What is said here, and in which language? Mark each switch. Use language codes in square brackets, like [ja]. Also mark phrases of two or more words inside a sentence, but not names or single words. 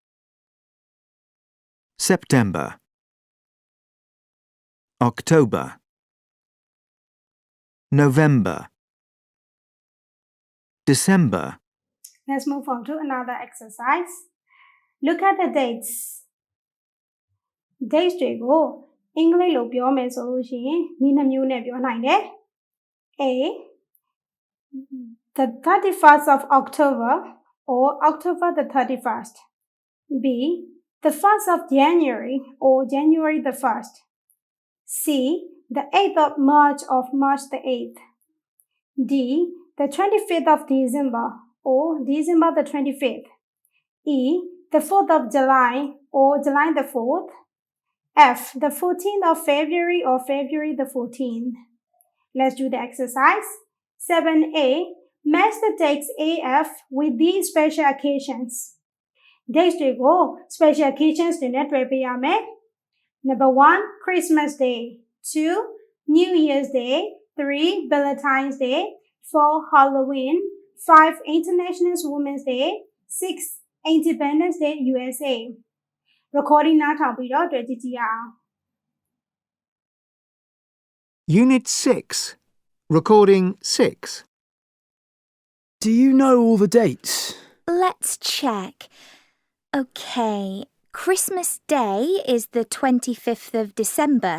[en] September. October. November. December. Let's move on to another exercise. Look at the dates. Dates [my] တွေကိုအင်္ဂလိပ်လိုပြောမယ်ဆိုလို့ရှိရင်ဒီနှမျိုးနဲ့ပြောနိုင်တယ် [en] A the 31st of October or October the 31st. B the 1st of January or January the 1st. C the 8th of March or March the 8th. D the 25th of December or December the 25th. E the 4th of July or July the 4th. F the 14th of February or February the 14th. Let's do the exercise. 7A match the dates AF with these special occasions. [my] Dates တွေကို [en] special occasions [my] တွေနဲ့တွဲပေးရမယ် [en] Number 1 Christmas Day. 2 New Year's Day. 3 Valentine's Day. 4 Halloween. 5 International Women's Day. 6 Independence Day USA. Recording [my] နားထောင်ပြီးတော့တွေ့ကြည့်ကြရအောင် [en] Unit 6. Recording 6. Do you know all the dates? Let's check. Okay, Christmas Day is the 25th of December.